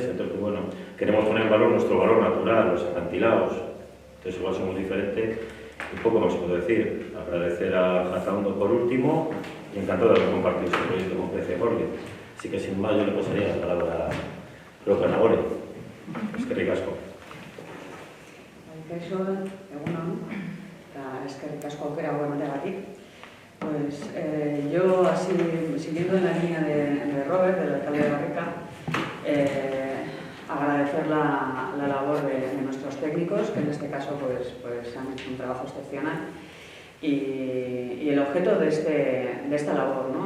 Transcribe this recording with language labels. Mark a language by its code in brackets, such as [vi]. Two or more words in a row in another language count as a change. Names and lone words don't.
[es] Entonces, pues, bueno, queremos poner en valor nuestro valor natural, los acantilados. Entonces igual somos diferentes. Un poco más puedo decir. Agradecer a Jataondo por último y encantado de compartir este proyecto con Plencia y Gorli. Así que sin más yo le pasaría la palabra a Nagore. [eu] Eskerrik asko. Kaixo, egunon, eta eskerrik asko aukera hau emateagatik. [es] Pues yo, así, siguiendo en la línea de Robert, del alcalde de Barrica, agradecer la labor de nuestros técnicos, que en este caso pues han hecho un trabajo excepcional. Y el objeto de esta labor, ¿no?